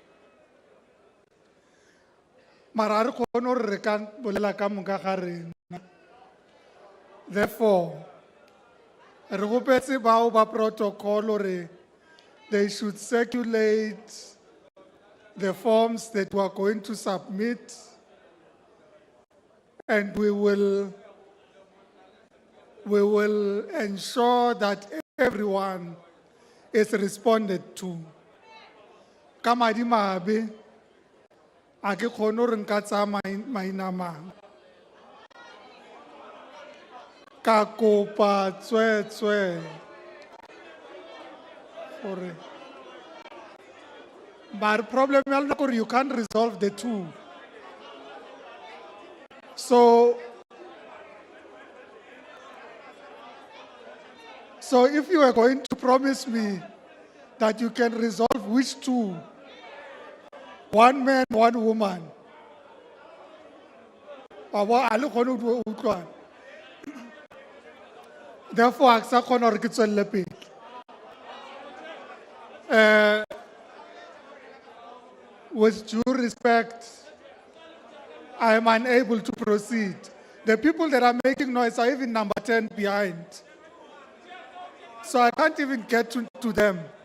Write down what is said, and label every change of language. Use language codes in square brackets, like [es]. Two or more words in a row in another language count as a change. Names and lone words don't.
[en] Therefore, protocol they should circulate the forms that we are going to submit, and we will ensure that everyone is responded to. [tn] Kamadi Mabe, a ke kgone gore nka tsaya maina a mangwe ka kopa tswetswe gore [en] but problem [tn] ya lona gore [en] you can't resolve the two. So if you are going to promise me that you can resolve which two, one man, one woman, therefore, I [tn] sa kgona gore ke tswelele pele. [en] With due respect, I am unable to proceed. The people that are making noise are even number 10 behind. So I can't even get to them.